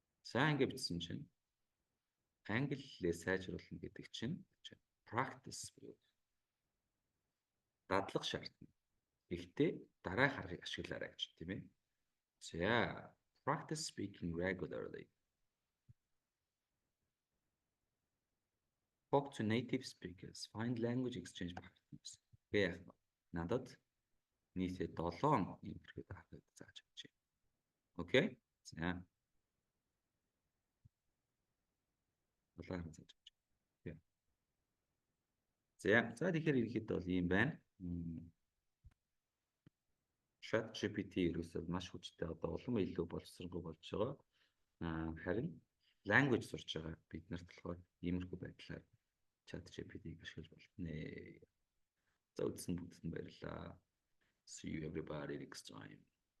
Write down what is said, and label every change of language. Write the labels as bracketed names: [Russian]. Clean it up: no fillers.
[Mongolian] За ингээд бичсэн чинь англи хэлээ сайжруулна гэдэг чинь practice буюу дадлах шаардна. Гэхдээ дараах аргыг ашиглаарай гэж тийм ээ. [English] За practice speaking regularly. Talk to native speakers. Find language exchange partners. [Mongolian] Гэх надад нийтдээ 7 юм хэрэгэд авах зааж өгч байна. Окей? За. 7 зааж өгч. Окей. За тэгэхээр ерөнхийдөө бол ийм байна. ChatGPT ерөөсөө маш хүчтэй одоо улам илүү боловсронгүй болж байгаа. Харин language сурч байгаа бид нарт болохоор иймэрхүү байдлаар ChatGPT-г ашиглаж болно. За үзсэн бүгдэнд баярлалаа. [English] See you everybody next time.